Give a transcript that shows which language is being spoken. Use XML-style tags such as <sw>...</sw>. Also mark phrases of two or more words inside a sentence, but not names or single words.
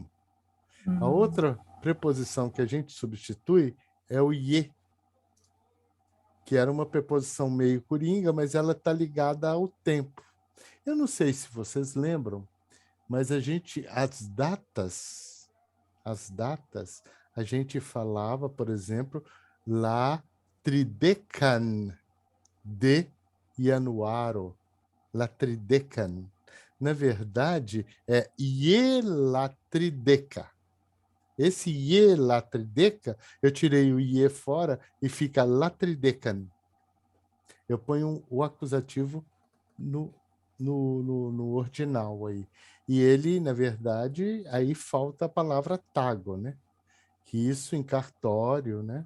<pt>A outra preposição que a gente substitui é o ie, que era uma preposição meio coringa, mas ela está ligada ao tempo. Eu não sei se vocês lembram, mas as datas, a gente falava, por exemplo,</pt> <eo>la tridecan de januaro, la tridecan.</eo> <pt>Na verdade, é</pt> <eo>ie la trideca.</eo> <pt>Esse</pt> <eo>ie la trideca,</eo> <pt>eu tirei o ie fora e fica</pt> <eo>la tridecan.</eo> <pt>Eu ponho o acusativo no ordinal aí. E ele, na verdade, aí falta a palavra tago, né? Que isso em cartório, né?</pt>